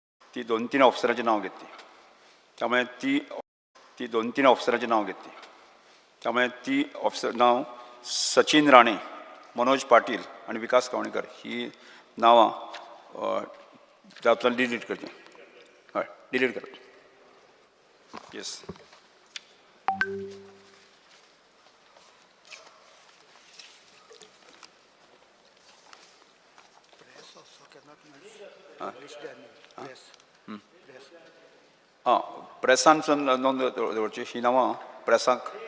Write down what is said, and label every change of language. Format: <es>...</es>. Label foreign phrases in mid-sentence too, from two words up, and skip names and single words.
<mr>ती 2-3 ऑफिसरांची नाव घेतली. त्यामुळे ती 2-3 ऑफिसरांची नाव घेतली. त्यामुळे ती ऑफिसर नाव सचिन राणे, मनोज पाटील आणि विकास कावणेकर ही नावां त्यातून डिलीट करची.</mr> <kok>हय, डिलीट करची. येस. प्रेसान नोंद दवरची ही नांवां प्रेसाक.</kok>